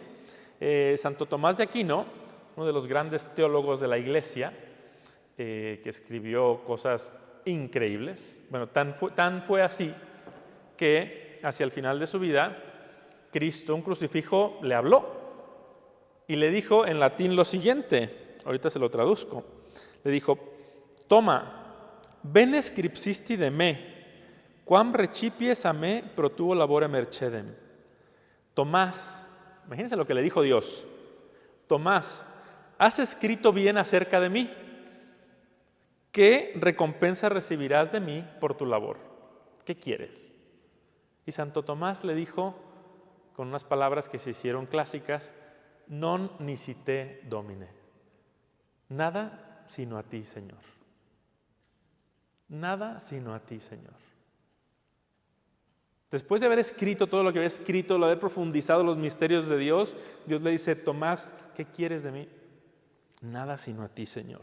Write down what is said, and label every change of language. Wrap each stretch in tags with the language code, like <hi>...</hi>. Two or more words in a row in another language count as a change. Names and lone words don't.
<es>Santo Tomás de Aquino, uno de los grandes teólogos de la Iglesia, que escribió cosas increíbles. Bueno, tan fue así que hacia el final de su vida, Cristo, un crucifijo, le habló y le dijo en latín lo siguiente, ahorita se lo traduzco, le dijo: toma,</es> <la>bene scripsisti de me, quam recipies a me pro tuo labore mercedem.</la> <es>Tomás, imagínense lo que le dijo Dios: Tomás, has escrito bien acerca de mí. ¿Qué recompensa recibirás de mí por tu labor? ¿Qué quieres? Y Santo Tomás le dijo, con unas palabras que se hicieron clásicas:</es> <la>non nicite domine.</la> <es>Nada sino a ti, Señor. Nada sino a ti, Señor. Después de haber escrito todo lo que había escrito, de haber profundizado los misterios de Dios, Dios le dice: Tomás, ¿qué quieres de mí? Nada sino a ti, Señor.</es>